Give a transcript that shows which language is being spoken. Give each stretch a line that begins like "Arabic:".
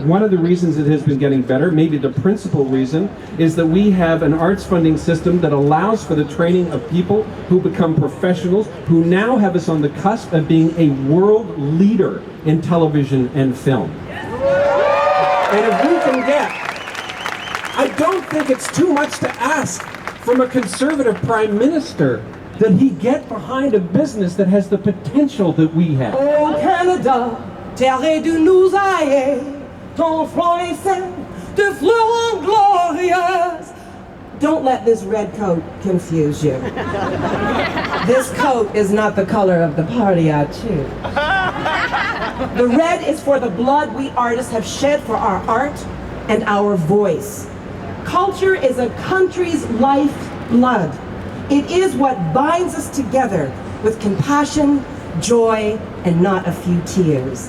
English: One of the reasons it has been getting better, maybe the principal reason, is that we have an arts funding system that allows for the training of people who become professionals, who now have us on the cusp of being a world leader in television and film. And if we can get, I don't think it's too much to ask from a conservative prime minister that he get behind a business that has the potential that we have.
French: Oh Canada, terre de nous aïeux, ton front est saint, de fleurs glorieuses.
English: Don't let this red coat confuse you. This coat is not the color of the party I choose. The red is for the blood we artists have shed for our art and our voice. Culture is a country's lifeblood. It is what binds us together with compassion, joy, and not a few tears.